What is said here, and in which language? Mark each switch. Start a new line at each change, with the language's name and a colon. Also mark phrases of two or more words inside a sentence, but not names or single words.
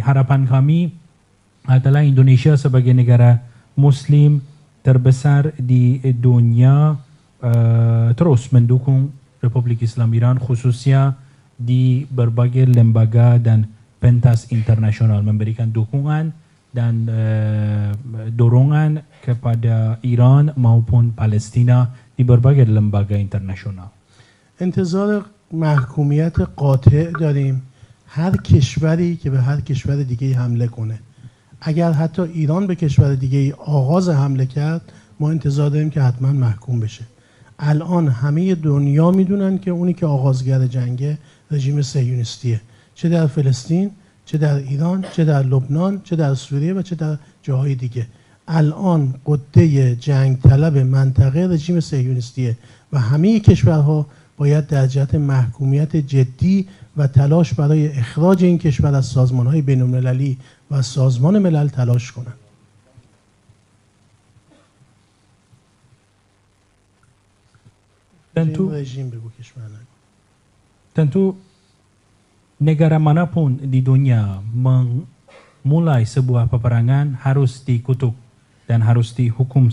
Indonesian: Harapan kami adalah Indonesia sebagai negara Muslim terbesar di dunia terus mendukung Republik Islam Iran, khususnya di berbagai lembaga dan pentas internasional, memberikan dukungan dan dorongan kepada Iran maupun Palestina di berbagai lembaga internasional.
Persian: انتظار محکومیت قاطع داریم هر کشوری که به هر کشور دیگه حمله کنه. اگر حتی ایران به کشور دیگه آغاز حمله کرد، ما انتظار داریم که حتما محکوم بشه. الان همه دنیا میدونن که اونی که آغازگر جنگه رژیم صهیونیستیه، چه در فلسطین، چه در ایران، چه در لبنان، چه در سوریه و چه در جاهای دیگه. الان قده جنگ طلب منطقه رژیم صهیونیستیه و همه کشورها باید در جهت محکومیت جدی و تلاش برای اخراج این کشور از سازمان‌های بین‌المللی و سازمان ملل تلاش کنند.
Indonesian: Tentu negara manapun di dunia memulai sebuah peperangan harus dikutuk dan harus dihukum